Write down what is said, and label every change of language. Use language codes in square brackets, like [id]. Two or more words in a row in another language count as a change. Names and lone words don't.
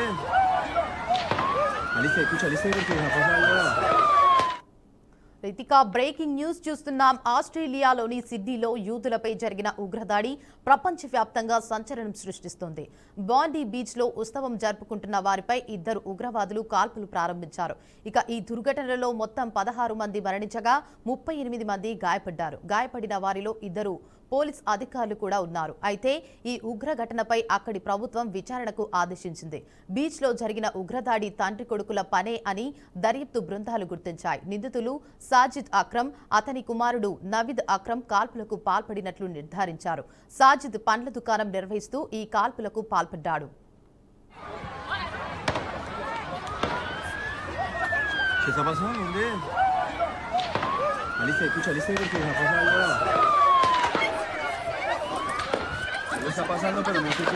[es] Alicia, escucha, Alicia, que está pasando. [te] ఇక [en] breaking news [te] చూస్తున్నాం. ఆస్ట్రేలియాలోని సిడ్నీలో యూదులపై జరిగిన ఉగ్రదాడి ప్రపంచవ్యాప్తంగా సంచలనం సృష్టిస్తోంది. బాండీ బీచ్లో ఉత్సవం జరుపుకుంటున్న వారిపై ఇద్దరు ఉగ్రవాదులు కాల్పులు ప్రారంభించారు. ఇక ఈ దుర్ఘటనలో మొత్తం 16 మంది మరణించగా 38 మంది గాయపడ్డారు. గాయపడిన వారిలో ఇద్దరు పోలీస్ అధికారులు కూడా ఉన్నారు. అయితే ఈ ఉగ్ర ఘటనపై అక్కడి ప్రభుత్వం విచారణకు ఆదేశించింది. బీచ్లో జరిగిన ఉగ్రదాడి తండ్రి కొడుకుల పనే అని దర్యాప్తు బృందాలు గుర్తించాయి. నిందితులు సాజిద్ అక్రమ్, అతని కుమారుడు నవీద్ అక్రమ్ కాల్పులకు పాల్పడినట్లు నిర్ధారించారు. సాజిద్ పండ్ల దుకాణం నిర్వహిస్తూ ఈ కాల్పులకు పాల్పడ్డాడు. [es] ¿Qué está pasando? ¿Dónde? Alicia, escucha, Alicia, que está pasando. Algo está pasando, pero no sé qué.